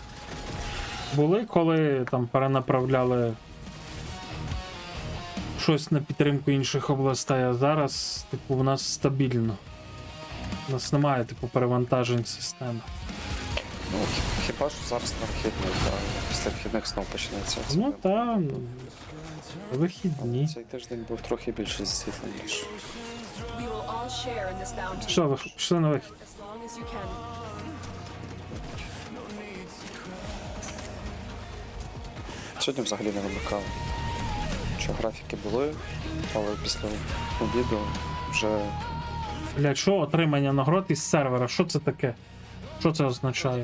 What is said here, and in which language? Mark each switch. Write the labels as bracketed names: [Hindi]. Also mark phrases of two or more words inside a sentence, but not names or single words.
[Ukrainian] Були, коли там перенаправляли щось на підтримку інших областей, а зараз, типу, у нас стабільно. У нас немає, типу, перевантажень системи. Ну, хіба що зараз на вихідних, після вихідних знов почнеться. Ну та, вихідні. Цей тиждень був трохи більше засвітлений, ніж. [English] We will all share in this bounty. [Ukrainian] Що, ви пішли на вихід? [English] As long as you can. [Ukrainian] Сьогодні взагалі не вимикали. Що графіки були, але після обіду вже. Блять, що отримання нагород із сервера? Що це таке? Що це означає?